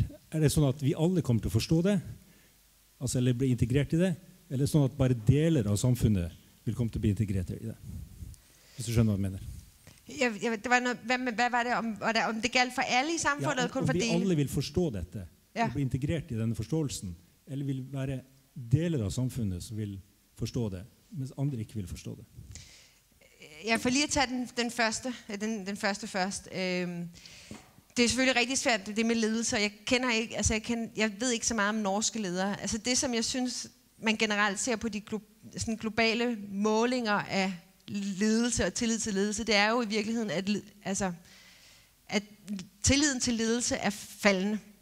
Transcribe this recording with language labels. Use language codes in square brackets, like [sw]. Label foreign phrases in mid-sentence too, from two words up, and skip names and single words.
[no] Det sånn at vi alle kommer til å forstå det, altså, eller bli integrert i det, eller sånn at bare deler av samfunnet vil komme til å bli integrert i det? Hvis du skjønner hva jeg mener. [da] Det var noget, hvad var det, om det galt for alle i samfundet, eller kun for dele? [no] Om vi alle vil forstå dette, og bli integrert i denne forståelsen, eller vil være deler av samfunnet som vil forstå det, mens andre ikke vil forstå det. [da] Jeg får lige at tage den første først. Det er selvfølgelig rigtig svært, det med ledelse. Jeg ved ikke så meget om norske ledere. Altså det, som jeg synes, man generelt ser på de globale målinger af ledelse og tillid til ledelse, det er jo i virkeligheden, at tilliden til ledelse er faldende.